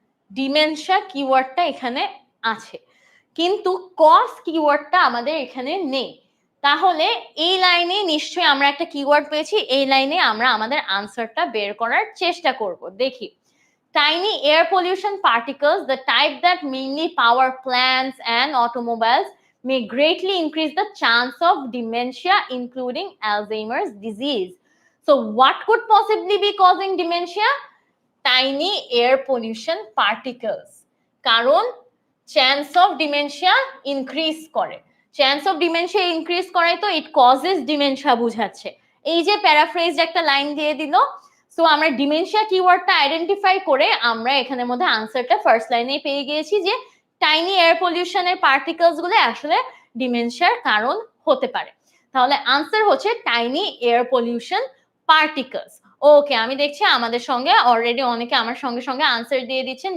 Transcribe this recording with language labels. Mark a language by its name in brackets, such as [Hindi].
[Bangla] Dementia কিওয়ার্ডটা এখানে আছে, কিন্তু কজ কিওয়ার্ডটা আমাদের এখানে নেই। তাহলে এই লাইনে নিশ্চয়ই আমরা একটা কিওয়ার্ড পেয়েছি, এই লাইনে আমরা আমাদের আনসারটা বের করার চেষ্টা করব। [English] দেখি, tiny air pollution particles, the type that mainly power plants and automobiles, may greatly increase the chance of dementia, including Alzheimer's disease. So what could possibly be causing dementia? Tiny air pollution particles, [Bangla] কারণ [English] chance of dementia increase করে, chance of dementia increase করে, তো it causes dementia [Bangla] বুঝাচ্ছে। এই যে paraphrase একটা line দিয়ে দিল, সো আমরা ডিমেনশিয়া কিওয়ার্ডটা আইডেন্টিফাই করে আমরা এখানের মধ্যে আনসারটা ফার্স্ট লাইনে পেয়ে গিয়েছি যে টাইনি এয়ার পলিউশনের পার্টিকেলস গুলো আসলে ডিমেনশিয়ার কারণ হতে পারে। তাহলে আনসার হচ্ছে টাইনি এয়ার পলিউশন পার্টিকেলস। ওকে, আমি দেখছি আমাদের সঙ্গে অলরেডি অনেকে আমার সঙ্গে সঙ্গে আনসার দিয়ে দিচ্ছেন।